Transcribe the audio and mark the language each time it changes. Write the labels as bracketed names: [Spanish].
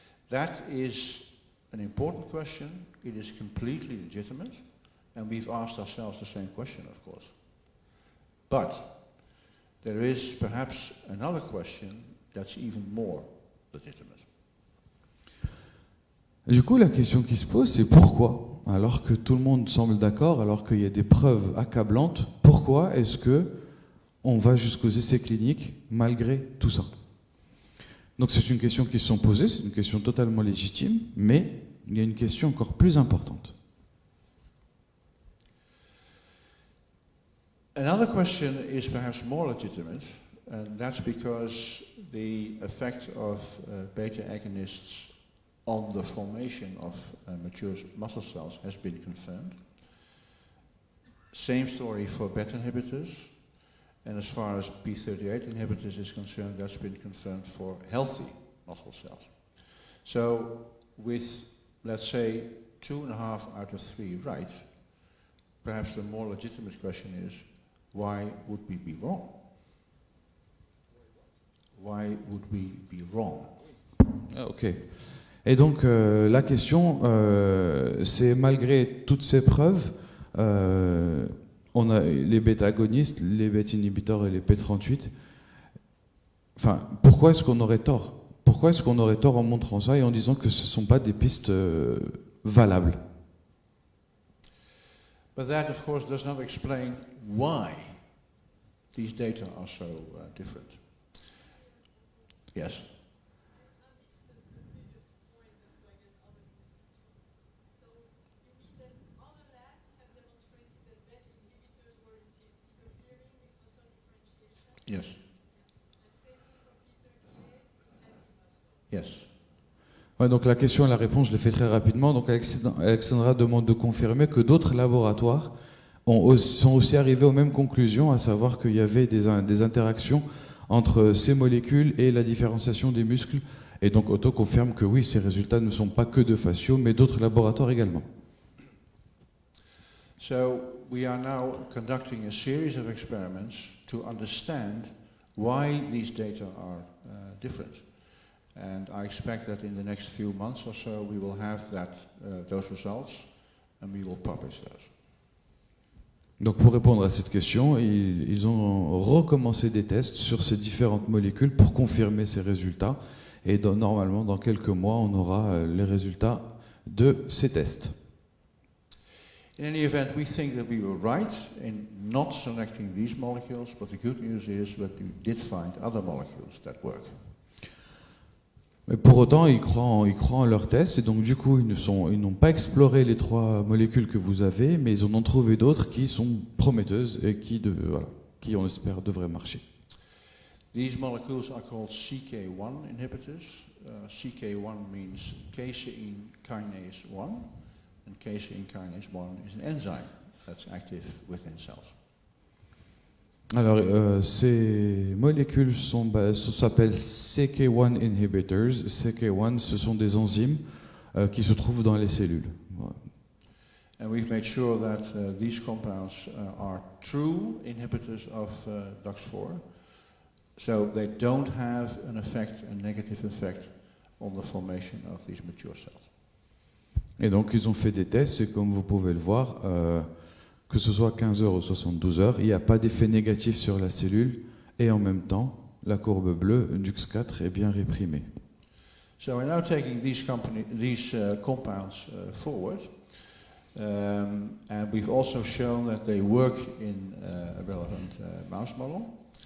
[English] That is an important question. It is completely legitimate, and we've asked ourselves the same question, of course. But there is perhaps another question that's even more legitimate. [French] Du coup, la question qui se pose, c'est pourquoi? Alors que tout le monde semble d'accord, alors qu'il y a des preuves accablantes, pourquoi est-ce que on va jusqu'aux essais cliniques malgré tout ça? Donc c'est une question qui se sont posées, c'est une question totalement légitime, mais il y a une question encore plus importante. [English] Another question is perhaps more legitimate, and that's because the effect of beta agonists on the formation of mature muscle cells has been confirmed. Same story for BET inhibitors, and as far as p38 inhibitors is concerned, that's been confirmed for healthy muscle cells. So with, let's say, 2.5 out of 3 right, perhaps the more legitimate question is, why would we be wrong? Why would we be wrong? Ok. [French] Et donc la question, c'est malgré toutes ces preuves, on a les bêta-agonistes, les bêta-inhibiteurs et les P38. Enfin, pourquoi est-ce qu'on aurait tort? Pourquoi est-ce qu'on aurait tort en montrant ça et en disant que ce ne sont pas des pistes valables? [English] But that, of course, does not explain why these data are so different. Yes? Yes. Yes. [French] Ouais, donc la question et la réponse, je l'ai fait très rapidement. Donc Alexandra demande de confirmer que d'autres laboratoires sont aussi arrivés aux mêmes conclusions, à savoir qu'il y avait des interactions entre ces molécules et la différenciation des muscles. Et donc Otto confirme que oui, ces résultats ne sont pas que de Facio, mais d'autres laboratoires également. [English] So we are now conducting a series of experiments to understand why these data are different. And I expect that in the next few months or so we will have those results and we will publish those. [French] Donc pour répondre à cette question, ils ont recommencé des tests sur ces différentes molécules pour confirmer ces résultats. Et normalement, dans quelques mois, on aura les résultats de ces tests. [English] In any event, we think that we were right in not selecting these molecules, but the good news is that we did find other molecules that work. [French] Mais pour autant, ils croient en leurs tests, et donc du coup, ils n'ont pas exploré les 3 molécules que vous avez, mais ils en ont trouvé d'autres qui sont prometteuses et qui on espère, devraient marcher. [English] These molecules are called CK1 inhibitors. CK1 means casein kinase 1. And casein kinase 1 is an enzyme that's active within cells. [French] Alors, ces molécules s'appellent CK1 inhibitors. CK1, ce sont des enzymes qui se trouvent dans les cellules. Voilà. [English] And we've made sure that these compounds are true inhibitors of DUX4, so they don't have an effect, a negative effect, on the formation of these mature cells. [French] Et donc, ils ont fait des tests, et comme vous pouvez le voir, que ce soit 15 heures ou 72 heures, il n'y a pas d'effet négatif sur la cellule, et en même temps, la courbe bleue, DUX4, est bien réprimée. [English] So we're now taking these compounds forward, and we've also shown that they work in a relevant mouse model.